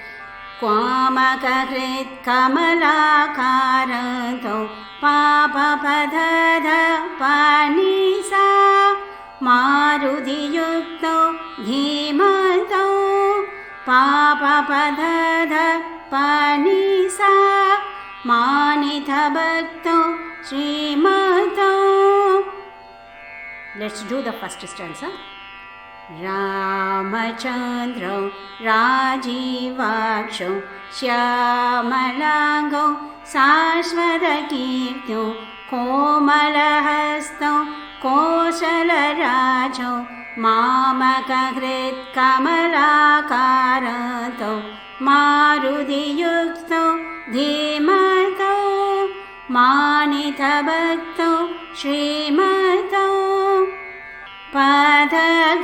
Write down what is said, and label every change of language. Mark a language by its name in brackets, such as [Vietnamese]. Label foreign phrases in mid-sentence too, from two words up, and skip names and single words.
[Sanskrit] क्वामकहृत्कमलाकारन्तौ पा प प ध ध प नि सा मारुतियुक्तौ धीमन्तौ पा प प ध ध प नि सा मानितभक्तौ श्रीमन्तौ। [English] Let's do the first stanza. [Sanskrit] रामचन्द्रौ राजीवाक्षौ श्यामलाङ्गौ शाश्वतकीर्त्यो कोमलहस्तौ कोसलराजौ मामकहृत्कमलाकारन्तौ मारुतियुक्तौ धीमन्तौ मानितभक्तौ श्रीमन्तौ प ध ग